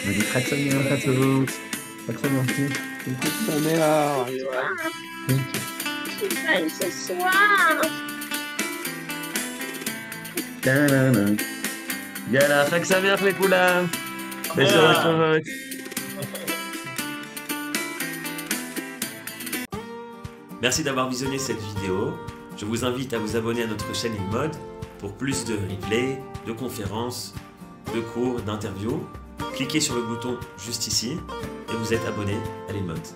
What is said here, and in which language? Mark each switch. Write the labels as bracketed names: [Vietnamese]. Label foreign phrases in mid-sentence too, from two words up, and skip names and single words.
[Hebrew] חג שמח, חג טובות. חג שמח. שמח. [French] Belle ce soir. [Hebrew] יאללה, חג שמח לכולם. בשורות טובות. [French] Merci d'avoir visionné cette vidéo. Je vous invite à vous abonner à notre chaîne IlMod pour plus de replays, de conférences, de cours, d'interviews. Cliquez sur le bouton juste ici et vous êtes abonné à l'IlMod.